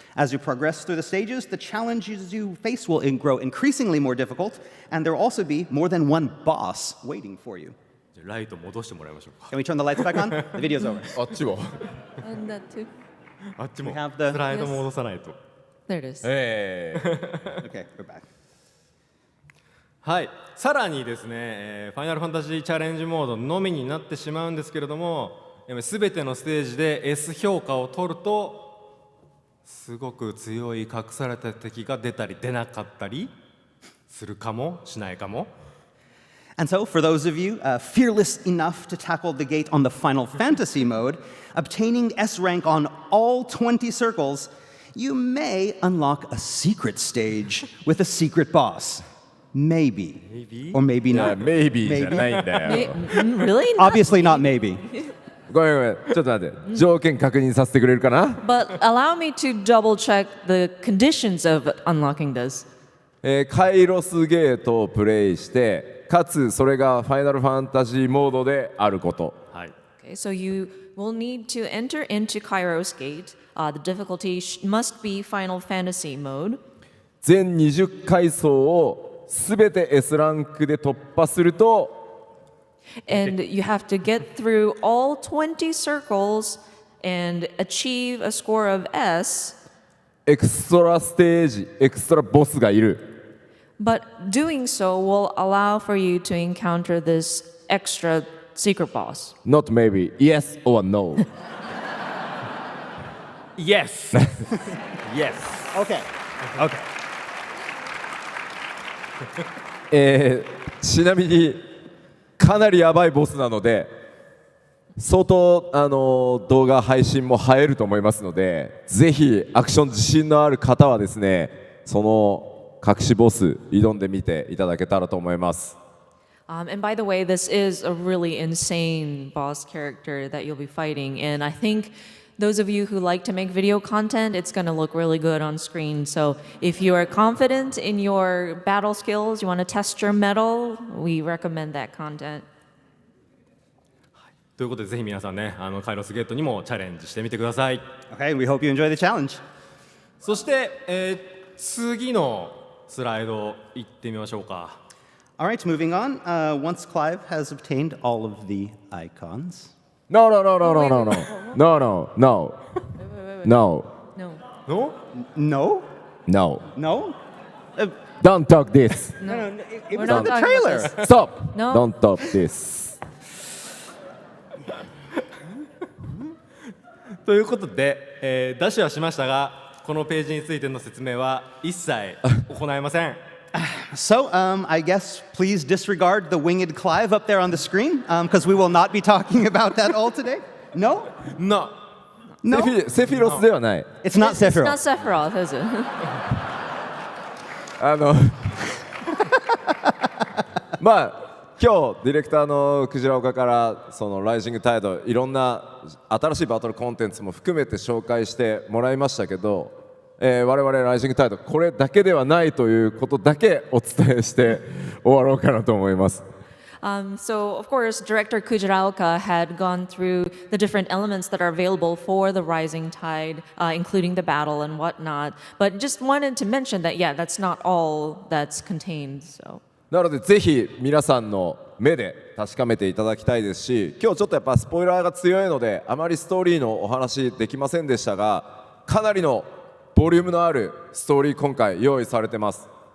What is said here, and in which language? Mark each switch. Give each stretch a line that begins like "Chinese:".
English: As you progress through the stages, the challenges you face will grow increasingly more difficult, and there will also be more than one boss waiting for you.
Japanese: じゃあライト戻してもらいましょうか。
English: Can we turn the lights back on? The video's over.
Japanese: あっちは
English: And that too.
Japanese: あっちも
English: We have the-
Japanese: スライド戻さないと。
English: There it is. Okay, we're back.
Japanese: はい、さらにですね、ファイナルファンタジーチャレンジモードのみになってしまうんですけれども、すべてのステージで S 評価を取るとすごく強い隠された敵が出たり出なかったりするかもしないかも。
English: And so, for those of you fearless enough to tackle the gate on the Final Fantasy mode, obtaining S rank on all 20 circles, you may unlock a secret stage with a secret boss. Maybe. Or maybe
Japanese: いや
English: not.
Japanese: maybe じゃないんだよ
English: Really? Obviously not maybe.
Japanese: ごめんごめんちょっと待って条件確認させてくれるかな
English: But allow me to double check the conditions of unlocking this.
Japanese: カイロスゲートをプレイしてかつそれがファイナルファンタジーモードであること、はい、
English: Okay, so you will need to enter into Kyos Gate. The difficulty must be Final Fantasy mode.
Japanese: 全20階層をすべて S ランクで突破すると
English: And you have to get through all 20 circles and achieve a score of S.
Japanese: エクストラステージエクストラボスがいる
English: But doing so will allow for you to encounter this extra secret boss. Not maybe yes or no Yes! Yes! Okay. Okay.
Japanese: ちなみにかなりやばいボスなので相当動画配信も映えると思いますのでぜひアクション自信のある方はですねその隠しボス挑んでみていただけたらと思います
English: And by the way, this is a really insane boss character that you'll be fighting. And I think those of you who like to make video content, it's going to look really good on screen. So if you are confident in your battle skills, you want to test your mettle, we recommend that content.
Japanese: ということでぜひ皆さんねカイロスゲートにもチャレンジしてみてください。
English: Okay, we hope you enjoy the challenge.
Japanese: そして、次のスライド行ってみましょうか。
English: All right, moving on. Once Clive has obtained all of the icons. No no no no no no no no no no no No. No? no No? Don't talk this No, it We're was not in the talking about trailer. Stop No. Don't talk this
Japanese: ということで、ダッシュはしましたがこのページについての説明は一切行いません。
English: So, I guess please disregard the winged Clive up there on the screen, because we will not be talking about that all today. No? No. No?
Japanese: セフィロスではない
English: It's not It's not Sephiroth. Sephiroth, is it?
Japanese: まあ今日ディレクターのクジラ岡からそのライジングタイドいろんな新しいバトルコンテンツも含めて紹介してもらいましたけど、我々ライジングタイドこれだけではないということだけお伝えして終わろうかなと思います。
English: So, of course, Director Kujiraoka had gone through the different elements that are available for the Rising Tide, including the battle and whatnot. But just wanted to mention that, yeah, that's not all that's contained. So.
Japanese: なのでぜひ皆さんの目で確かめていただきたいですし今日ちょっとやっぱスポイラーが強いのであまりストーリーのお話できませんでしたがかなりのボリュームのあるストーリー今回用意されてます。